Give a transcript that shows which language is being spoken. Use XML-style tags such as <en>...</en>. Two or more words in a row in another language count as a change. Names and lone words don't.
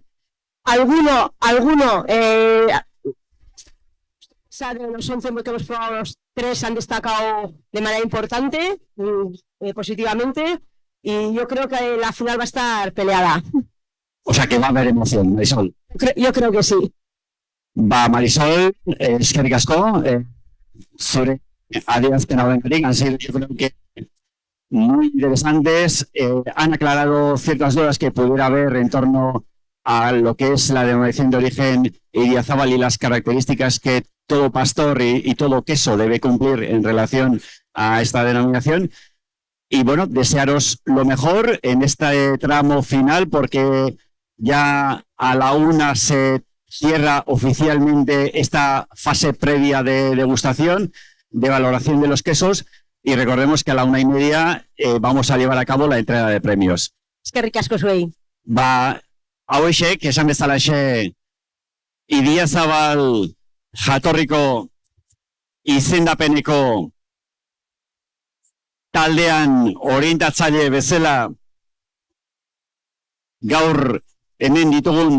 <es>Alguno, de los 11 que hemos probado, los 3 han destacado de manera importante, positivamente, y yo creo que la final va a estar peleada. O sea que va a haber emoción, Marisol. Yo creo que sí. Marisol,</es> <eu>eskerrik asko, zure adierazpen hauengatik,</eu> <es>han sido, yo creo que muy interesantes, han aclarado ciertas dudas que pudiera haber en torno a lo que es la denominación de origen Idiazábal y las características que todo pastor y todo queso debe cumplir en relación a esta denominación. Y bueno, desearos lo mejor en este tramo final, porque ya a la 1 se cierra oficialmente esta fase previa de degustación, de valoración de los quesos, y recordemos que a la 1:30 vamos a llevar a cabo la entrega de premios.</es> <eu>Eskerrik asko zuei. Hauexek, esan bezalaxe, Idiazabal jatorriko izendapeneko taldean orientatzaile bezala gaur hemen ditugun</eu>